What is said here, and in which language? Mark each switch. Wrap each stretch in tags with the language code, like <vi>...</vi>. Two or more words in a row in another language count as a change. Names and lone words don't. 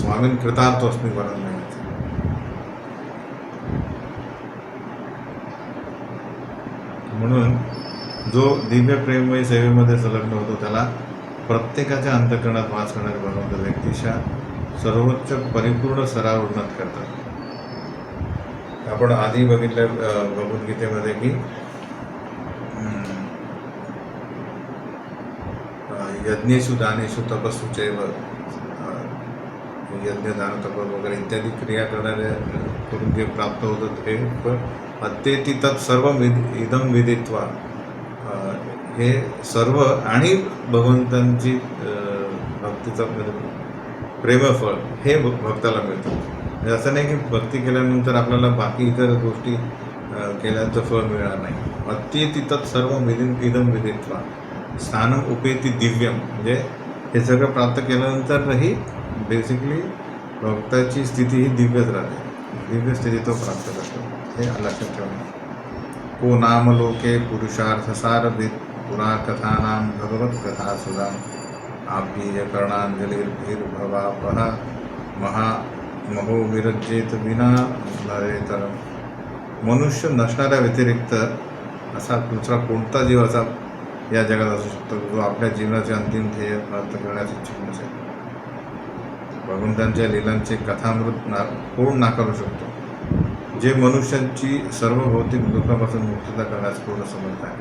<sa>स्वामीन कृतार्थ अस्मी वरम</sa> <mr>नाही. म्हणून जो दिव्य प्रेममय सेवेमध्ये संलग्न होतो त्याला प्रत्येकाच्या अंतःकरणात वास करणारे भगवंत व्यक्तीच्या सर्वोच्च परिपूर्ण स्तरावर उन्नत करतात. आपण आधी बघितलं भगवद्गीतेमध्ये की</mr> <sa>यज्ञेषु दानेषु तपस्सु चैव,</sa> <mr>यज्ञ दान तप वगैरे इत्यादी क्रिया करणारे करून जे प्राप्त होतं ते</mr> <sa>अत्येति तत् सर्व इदम विदित्वा,</sa> <mr>हे सर्व आणि भगवंतांची भक्तीचं प्रेमफळ हे भक्ताला मिळतं. म्हणजे असं नाही की भक्ती केल्यानंतर आपल्याला बाकी इतर गोष्टी केल्याचं फळ मिळणार नाही.</mr> <sa>अत्येति तत् सर्व इदम विदित्वा स्थानम उपेति दिव्यम,</sa> <mr>म्हणजे हे सगळं प्राप्त केल्यानंतरही बेसिकली भक्ताची स्थिती ही दिव्यच राहते. दिव्य स्थिती तो प्राप्त करतो, हे लक्षात ठेवणे.</mr> <sa>को नाम लोके पुरुषार्थ सारभित पुरा कथानां भगवत कथा सुधा आभीय कर्णांजलिर्भवापहा महो विरज्येत विना नरेतरम.</sa> <mr>मनुष्य नसणाऱ्या व्यतिरिक्त असा दुसरा कोणता जीव असा या जगात असू शकतो जो आपल्या जीवनाचे अंतिम ध्येय प्राप्त करण्यास इच्छुक नसेल. भगवंतांच्या लीलांचे कथामृत कोण नाकारू शकतो? जे मनुष्यांची सर्व भौतिक दुःखापासून मुक्तता करण्यास पूर्ण समर्थ आहे.</mr>